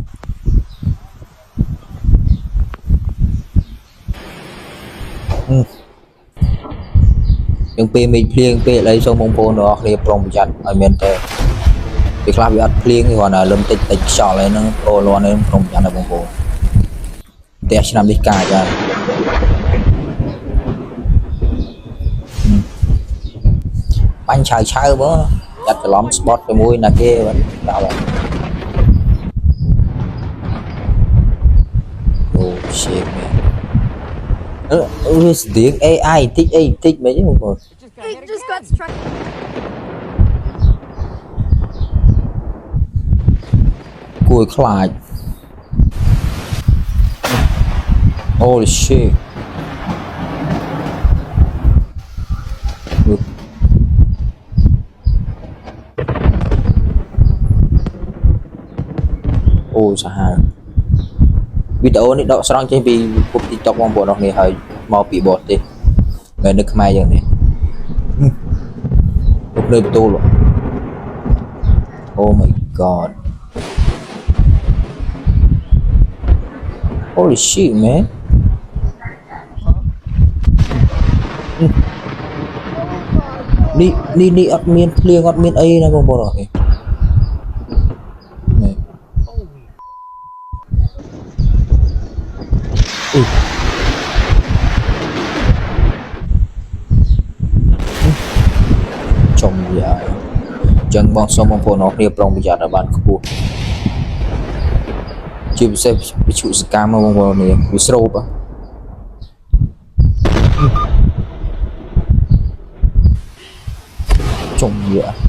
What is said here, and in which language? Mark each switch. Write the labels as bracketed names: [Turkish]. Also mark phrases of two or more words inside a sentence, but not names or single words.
[Khmer] យើងពេលមេឃភ្លៀងពេលអីសូមបងប្អូនទាំងអស់គ្នាប្រុងប្រយ័ត្នឲ្យមែនតើពេលខ្លះវាអត់ភ្លៀងទេគ្រាន់តែលឹមតិចខ្យល់អីហ្នឹងអូលាន់នេះប្រុងប្រយ័ត្នណាបងប្អូនផ្ទះឆ្នាំនេះកាចហើយ បាញ់ឆៅបងចាត់ច្រឡំស្បត់ជាមួយណាគេបាទដល់ហើយអូ [English] shit man [Khmer] ស្ទៀង AI តិចអីតិចមិនទេបងប្អូន [English] It just got struck. [Khmer] គួរខ្លាច [English] Holy shit [Khmer] អូសាហាវវី ដេអូនេះដកស្រង់ចេញពីពុក TikTok បងប្អូនអរគ្នាហើយមកពីបរទេសមិននៅខ្មែរយ៉ាងនេះពុកនៅបន្ទូល [English] Oh my god Holy shit man [Khmer] នេះអត់មានភ្លៀងអត់មានអីណាបងប្អូនអរគ្នា ចំយ៉ាចឹងបងសូមបងប្អូនអរគ្នាប្រុងប្រយ័ត្នឲ្យបានខ្ពស់ជាពិសេសវិទ្យុសកម្មបងប្អូននេះវាស្រូបចំយ៉ា